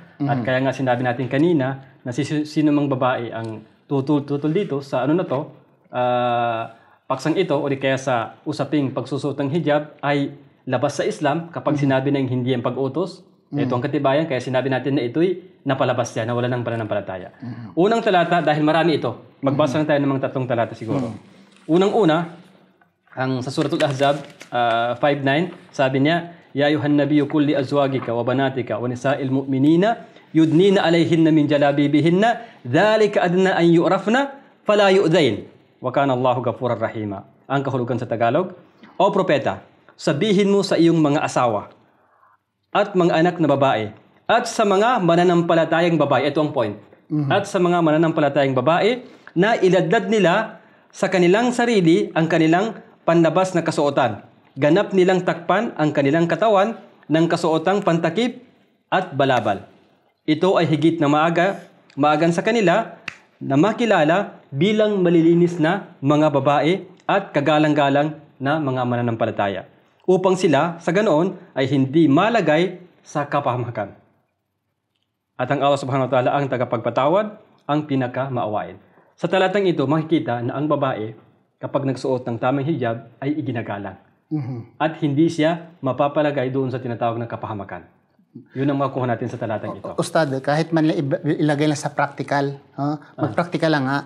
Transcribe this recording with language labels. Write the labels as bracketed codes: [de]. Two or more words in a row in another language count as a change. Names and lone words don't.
[tl] At kaya nga sinabi natin kanina na sino mang babae ang tutol dito sa paksang ito o di kaya sa usaping pagsusot ng hijab ay labas sa Islam kapag sinabi na hindi ang pag-utos. Ito ang katibayan, kaya sinabi natin na ito'y napalabas siya, na wala ng pananampalataya. Unang talata, dahil marami ito, magbasa na tayo ng mga 3 talata siguro. Unang-una, ang sa Suratul Ahzab 5:9, sabi niya, [ar] يا أيها النبي قل لأزواجك وبناتك ونساء المؤمنين يدنين عليهن من جلابيبهن ذلك أدنى أن يعرفن فلا يؤذين وكان الله غفورا رحيما. [tl] Ang kahulugan sa Tagalog, O propeta, sabihin mo sa iyong mga asawa at mga anak na babae at sa mga mananampalatayang babae, ito ang point, at sa mga mananampalatayang babae na iladlad nila sa kanilang sarili ang kanilang panlabas na kasuotan. Ganap nilang takpan ang kanilang katawan ng kasuotang pantakip at balabal. Ito ay higit na maagan sa kanila na makilala bilang malilinis na mga babae at kagalang-galang na mga mananampalataya. upang sila sa ganoon ay hindi malagay sa kapahamakan. At ang Allah [ar] سبحانه وتعالى [tl] ang tagapagpatawad, ang pinakamaawain. Sa talatang ito, makikita na ang babae, kapag nagsuot ng tamang hijab, ay iginagalang. At hindi siya mapapalagay doon sa tinatawag na kapahamakan. Yun ang makuha natin sa talatang ito. Ustad, kahit man ilagay lang sa practical, mag-practical lang ha.